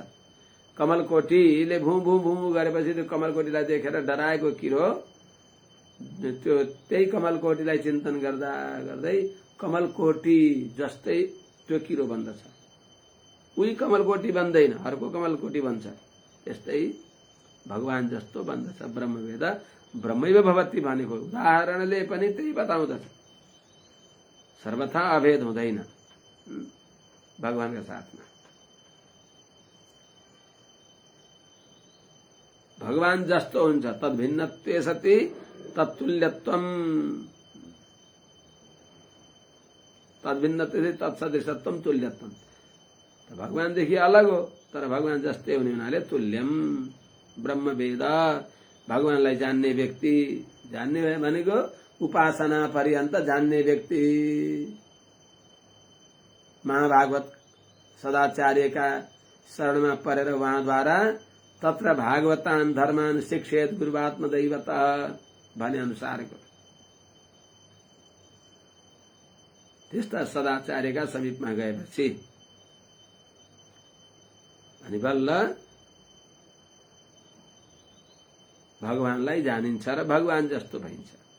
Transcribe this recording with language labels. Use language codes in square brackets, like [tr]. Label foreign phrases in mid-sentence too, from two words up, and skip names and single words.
[ne] कमलकोटीले भू भू भू गरेपछि त्यो कमलकोटीलाई देखेर डराएको किरो त्यो त्यही कमलकोटीलाई चिन्तन गर्दा गर्दै कमलकोटी जस्तै त्यो किरो बन्दछ। उही कमलकोटी बन्दैन, अर्को कमलकोटी बन्छ। यस्तै भगवान जस्तो बन्दछ। [sa] ब्रह्मवेद ब्रह्मैव भवति [ne] भनेको उदाहरणले पनि त्यही बताउँदछ। सर्वथा अभेद हुँदैन भगवानका साथमा। भगवान जस्तो हुन्छ। [sa] तद्भिन्नत्वे सति तत्तुल्यत्वम, तद्भिन्नत्वे तत्सदृशत्वम तुल्यत्वम। [ne] भगवानदेखि अलग हो तर भगवान जस्तै हुने हुनाले तुल्यम। ब्रह्मवेद भगवानलाई जान्ने व्यक्ति, जान्ने भनेको उपासना पर्यन्त जान्ने व्यक्ति। महाभागवत सदाचार्यका शरणमा परेर उहाँद्वारा [sa] तत्र भागवतान धर्मान शिक्षेत गुरुवात्मदैवतः [ne] भने अनुसारको त्यस्ता सदाचार्यका समीपमा गएपछि अनि बल्ल भगवानलाई जानिन्छ र भगवान जस्तो भइन्छ।